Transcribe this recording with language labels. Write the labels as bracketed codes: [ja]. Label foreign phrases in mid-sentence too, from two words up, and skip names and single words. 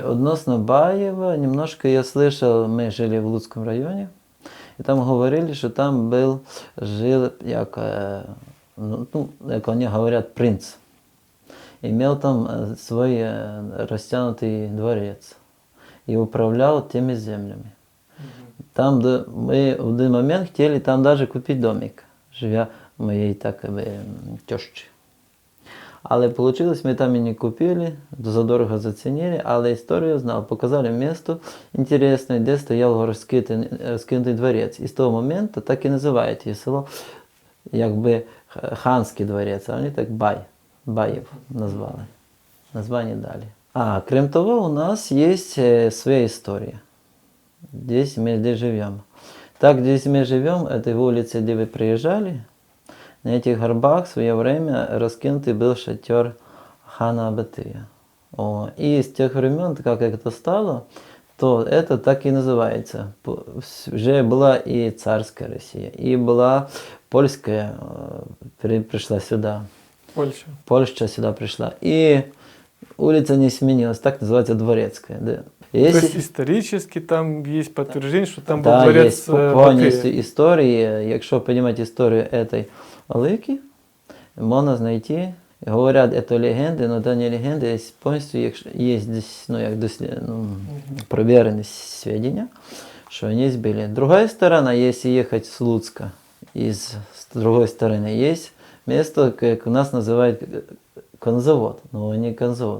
[ru] Относно Баева, немножко я слышал, мы жили в Луцком районе, и там говорили, что там жил, как они говорят, принц. Имел там свой растянутый дворец и управлял теми землями. Там мы в один момент хотели там даже купить домик, живя [uk] моєї так тещі. Але вийшло, ми там і не купили, задорого зацінили, але історію знав. Показали місто інтересне, де стояв розкинутий дворець. І з того моменту так і називають її село, якби ханський дворець, а вони так Баєв назвали. Названня дали. А, крім того, у нас є своя історія. [ru] Здесь мы здесь живем. Так, здесь мы живем, этой улице, где вы приезжали, на этих горбах в свое время раскинутый был шатер хана Батыя. И с тех времен, как это стало, то это так и называется. Уже была и царская Россия, и была польская, пришла сюда. Польша сюда пришла. И улица не сменилась, так называется Дворецкая. Да. То есть исторически там есть подтверждение, что там был да, дворец [uk] повністю історії. Якщо розуміти історію цієї Олики, можна знайти. [ru] Говорят, это легенды, но это не легенды, есть полностью есть здесь, проверенные сведения, что они были. Другая сторона, если ехать с Луцка, с другой стороны, есть место, как у нас называют конзавод, но не конзавод.